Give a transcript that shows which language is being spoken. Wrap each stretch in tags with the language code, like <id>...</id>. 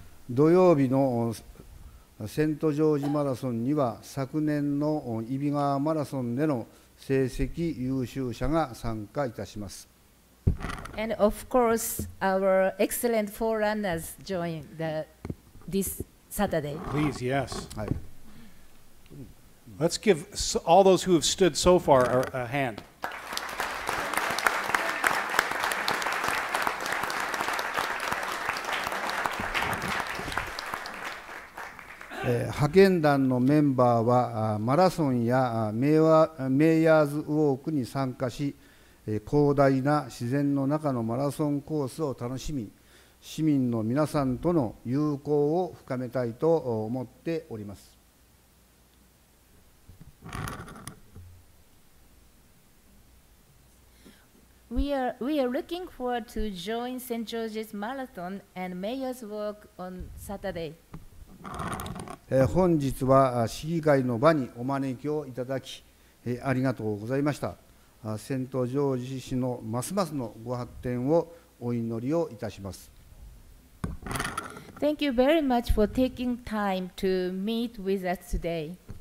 <ja>土曜日のセントジョージマラソンには、昨年の揖斐川マラソンでの成績優秀者が参加いたします。</ja> <en>And of course, our excellent forerunners join this Saturday. Please, yes. Let's give all those who have stood so far a hand.</en> <ja>派遣団のメンバーはマラソンやメイヤーズウォークに参加し、広大な自然の中のマラソンコースを楽しみ、市民の皆さんとの友好を深めたいと思っております。</ja> <en>We are looking forward to join St. George's Marathon and Mayor's Walk on Saturday.</en> <ja>本日は市議会の場にお招きをいただき、ありがとうございました。セントジョージ市のますますのご発展をお祈りをいたします。</ja> <en>Thank you very much for taking time to meet with us today.</en>